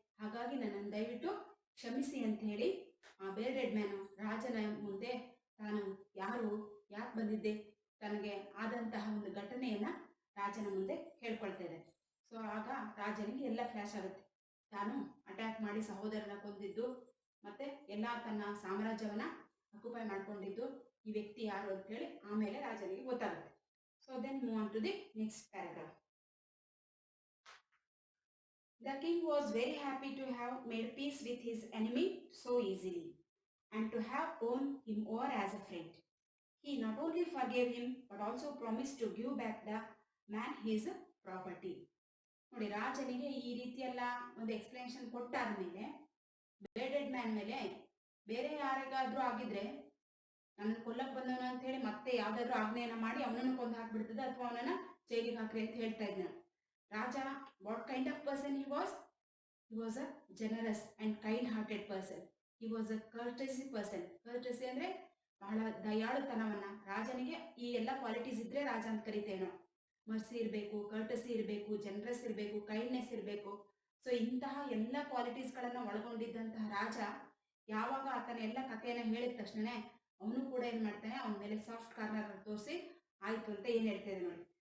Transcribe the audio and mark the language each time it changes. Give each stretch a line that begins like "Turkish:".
Kannada: ಹಾಗಾಗಿ ನನ್ನನ್ನು ದಯವಿಟ್ಟು ಕ್ಷಮಿಸಿ ಅಂತ ಹೇಳಿ ಆ ಬೇರ್ಡೆಡ್ ಮ್ಯಾನು ರಾಜನ ಮುಂದೆ ತಾನು ಯಾಕೆ ಬಂದಿದ್ದೆ, ತನಗೆ ಆದಂತಹ ಒಂದು ಘಟನೆಯನ್ನ ರಾಜನ ಮುಂದೆ ಹೇಳ್ಕೊಳ್ತಾ ಇದೆ. ಸೊ ಆಗ ರಾಜನಿಗೆ ಎಲ್ಲ ಫ್ಲಾಶ್ ಆಗುತ್ತೆ, ತಾನು ಅಟ್ಯಾಕ್ ಮಾಡಿ ಸಹೋದರನ ಕೊಂದಿದ್ದು ಮತ್ತೆ ಎಲ್ಲ ತನ್ನ ಸಾಮ್ರಾಜ್ಯವನ್ನ ಅಕ್ಯುಪೈ ಮಾಡ್ಕೊಂಡಿದ್ದು ಈ ವ್ಯಕ್ತಿ ಯಾರು ಅಂತ ಹೇಳಿ ಆಮೇಲೆ ರಾಜನಿಗೆ ಗೊತ್ತಾಗುತ್ತೆ.
English: So then move on to the next paragraph. The king was very happy to have made peace with his enemy so easily and to have won him over as a friend. He not only forgave him but also promised to give back the man his property.
Kannada: ನೋಡಿ, ರಾಜನಿಗೆ ಈ ರೀತಿಯೆಲ್ಲ ಒಂದು explanation ಕೊಟ್ಟಾದ್ಮೇಲೆ ಬೇರ್ಡೆಡ್ man ಮೇಲೆ ಬೇರೆ ಯಾರಿಗಾದ್ರೂ ಆಗಿದ್ರೆ ನನ್ನ ಕೊಲ್ಲಕ್ಕೆ ಬಂದವನ ಅಂತ ಹೇಳಿ ಮತ್ತೆ ಯಾವ್ದಾದ್ರು ಆಜ್ಞೆಯನ್ನ ಮಾಡಿ ಅವನನ್ನು ಕೊಂದು ಹಾಕ್ಬಿಡ್ತದೆ ಅಥವಾ ಅವನನ್ನ ಜೈಲಿಗೆ ಹಾಕ್ರಿ ಅಂತ ಹೇಳ್ತಾ ಇದ್ನ ರಾಜ.
English: What kind of person he was a generous and kind hearted person. He was a courteous person.
Kannada: courtesy ಅಂದ್ರೆ ಬಹಳ ದಯಾಳುತನವನ್ನ, ರಾಜನಿಗೆ ಈ ಎಲ್ಲ ಕ್ವಾಲಿಟೀಸ್ ಇದ್ರೆ ರಾಜ ಅಂತ ಕರಿತೇವೆ. ಮರ್ಸಿ ಇರಬೇಕು, ಕರ್ಟಸಿ ಇರಬೇಕು, ಜನರಸ್ ಇರಬೇಕು, ಕೈಂಡ್ನೆಸ್ ಇರಬೇಕು. ಸೊ ಇಂತಹ ಎಲ್ಲ ಕ್ವಾಲಿಟೀಸ್ಗಳನ್ನ ಒಳಗೊಂಡಿದ್ದಂತಹ ರಾಜ ಯಾವಾಗ ಆತನ ಎಲ್ಲ ಕಥೆಯನ್ನ ಹೇಳಿದ ತಕ್ಷಣ ಅವನು ಕೂಡ ಏನ್ ಮಾಡ್ತಾನೆ, ಅವನ ಮೇಲೆ ಸಾಫ್ಟ್ ಕಾರ್ನರ್ ತೋರಿಸಿ ಆಯ್ತು ಅಂತ ಏನ್ ಹೇಳ್ತೇವೆ ನೋಡಿ.